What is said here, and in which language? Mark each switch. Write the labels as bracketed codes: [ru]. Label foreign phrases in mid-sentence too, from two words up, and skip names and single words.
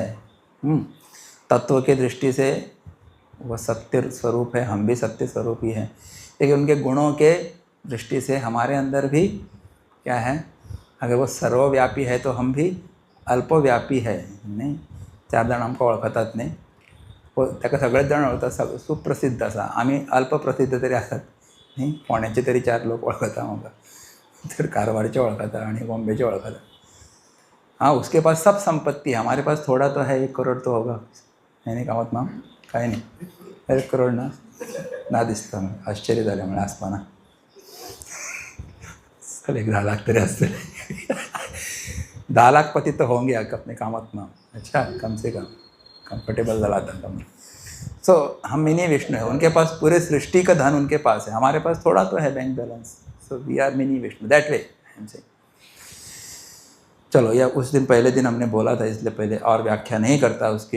[hi] तत्व के दृष्टि से वह सत्य स्वरूप है, हम भी सत्य स्वरूप ही हैं, लेकिन उनके गुणों के दृष्टि से हमारे अंदर भी क्या है? अगर वो सर्वव्यापी है तो हम भी अल्पव्यापी है। [kok] नाही, 4 जण आमकां वळखतात न्ही, ताका सगळेच जण वळखतात, सुप्रसिद्ध असा। आम्ही अल्पप्रसिद्ध तरी आसात न्ही, पुण्याचे तरी 4 लोक वळखता म्हाका, तर कारवारचे वळखता आणि बॉम्बेचे वळखता। [hi] हाँ, उसके पास सब संपत्ति है, हमारे पास थोड़ा तो है, 1 करोड़ तो होगा, है नहीं कामत माम? [mr] काय नाही, 1 करोड़ ना दिसतं मग, आश्चर्य झालं मला आसमाना। चल 1 10 लाख तरी असते। [hi] 10 लाख पति तो होंगे अपने कामत माम। अच्छा, कम से कम कंफर्टेबल दिलाता कम। सो हम मिनी विष्णु है, उनके पास पूरे सृष्टि का धन उनके पास है, हमारे पास थोड़ा तो है [en] bank balance. So we are mini Vishnu, that way I am saying. [hi] चलो, या उस दिन पहले दिन हमने बोला था, इसलिए पहले और व्याख्या नहीं करता उसकी।